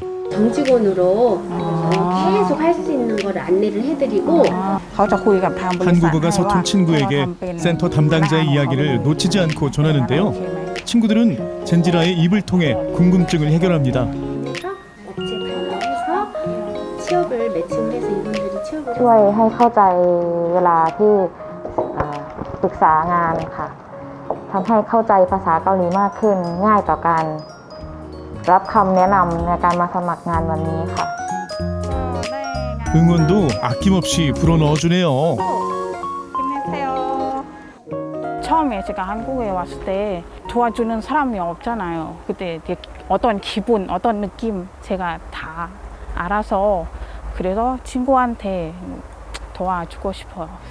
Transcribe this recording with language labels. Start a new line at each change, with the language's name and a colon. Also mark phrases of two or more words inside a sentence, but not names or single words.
Korean: 정직원으로 계속 할 수 있는 걸 안내를 해드리고 한국어가 서툰 친구에게 센터 담당자의 이야기를 놓치지 않고 전하는데요. 친구들은 젠지라의 입을 통해 궁금증을 해결합니다. 업체 방문해서 취업을 매칭을 해서 이분들이 취업을
Thai: ช่วยให้เข้าใจเวลาที่ปรึกษางานค่ะทำให้เข้าใจภาษาเกาหลีมากขึ้นง่ายต่อการรับคำแนะนำในการมาสมัครงานวันนี้ค่ะ
Korean: 응원도 아낌없이 불어넣어주네요. 처음에 제가 한국에 왔을 때 도와주는 사람이 없잖아요. 그때 어떤 기분, 어떤 느낌 제가 다 알아서 그래서 친구한테 도와주고 싶어서.